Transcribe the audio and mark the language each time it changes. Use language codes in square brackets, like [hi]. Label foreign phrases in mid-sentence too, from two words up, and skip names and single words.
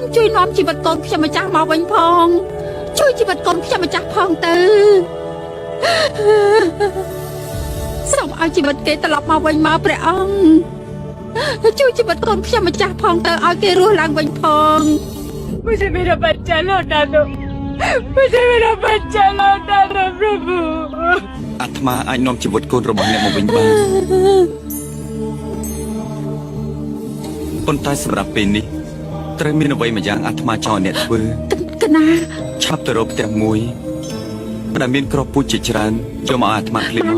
[km] ជួយនាំជីវិតកូនខ្ញុំម្ចាស់មកវិញផងជួយជីវិតកូនខ្ញុំម្ចាស់ផងទៅសូមឲ្យជីវិតគេត្រឡប់មកវិញមកព្រះអង្គជួយជីវិតកូនខ្ញុំម្ចាស់ផងទៅឲ្យគេរស់ឡើងវិញផង [hi] मुझे मेरा बच्चा लौटा दो मुझे मेरा बच्चा लौटा दो प्रभु [km] អាត្មាអាចនាំជីវិតកូនរបស់អ្នកមកវិញបានប៉ុន្តែសម្រាប់ពេលនេះត្រូវមានអ្វីមួយយ៉ាងអាត្មាចង់អ្នកធ្វើ កណា ឆាប់ទៅរកផ្ទះមួយដែលមានគ្រាប់ពូជជាច្រើនយកមកអាត្មាភ្លាមមក